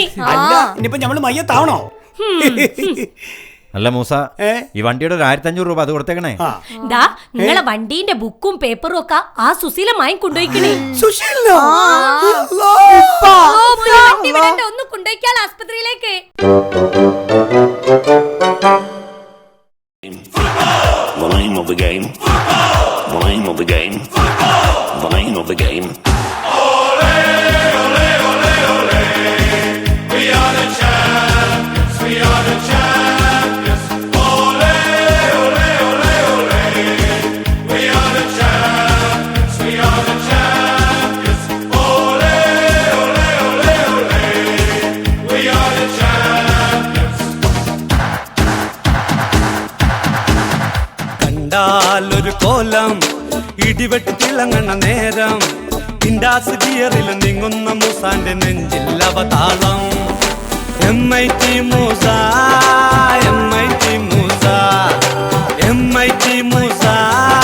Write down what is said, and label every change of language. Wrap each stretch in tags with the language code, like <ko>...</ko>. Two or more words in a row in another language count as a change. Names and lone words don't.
<ml>അല്ല, ഇനിയിപ്പോ നമ്മള് മയ്യത്താവണോ? അല്ല മൂസ, ഈ വണ്ടിയുടെ ഒരു 1500 രൂപ അത് കൊടുത്തേക്കണേ. ദാ നിങ്ങളെ വണ്ടീന്റെ ബുക്കും പേപ്പറും ഒക്കെ ആ സുശീല വാങ്ങിക്കൊണ്ടുപോയിക്കണേ. ഒന്ന് കൊണ്ടുപോയിക്കാൾ ആസ്പത്രിയിലേക്ക്.</ml> <en>The name of the game. The name of the game. The name of the game. Ole, ole, ole, ole. We are the champions. We are the champions. Ole, ole, ole, ole. We are the champions. We are the champions. Ole, ole, ole, ole. We are the champions.</en> <ml>കണ്ടാലൊരു കോലം ഇടിവെട്ടി തിളങ്ങണ നേരം ഇൻഡാസ് ഗിയറിൽ നീങ്ങുന്ന മൂസാന്റെ നെഞ്ചിൽ അവതാളം. MIT മൂസ, MIT മൂസ, MIT മൂസ.</ml>